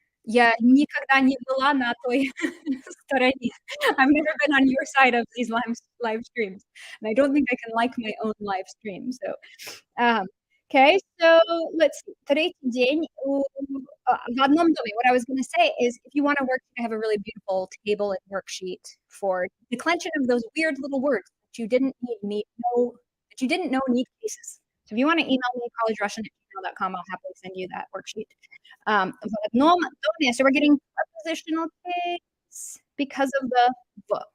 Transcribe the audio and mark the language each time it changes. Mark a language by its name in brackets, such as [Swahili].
[Russian] Я никогда не была на той стороне. [English] I've never been on your side of these live streams, and I don't think I can like my own live stream, so, okay, so let's see. [Russian] Третий день в одном доме. [English] What I was gonna say is if you want a worksheet, I have a really beautiful table and worksheet for declension of those weird little words that you didn't know need cases. So if you wanna email me collegerussian@gmail.com, I'll happily send you that worksheet. [Russian] В одном доме, [English] so we're getting prepositional case because of the в.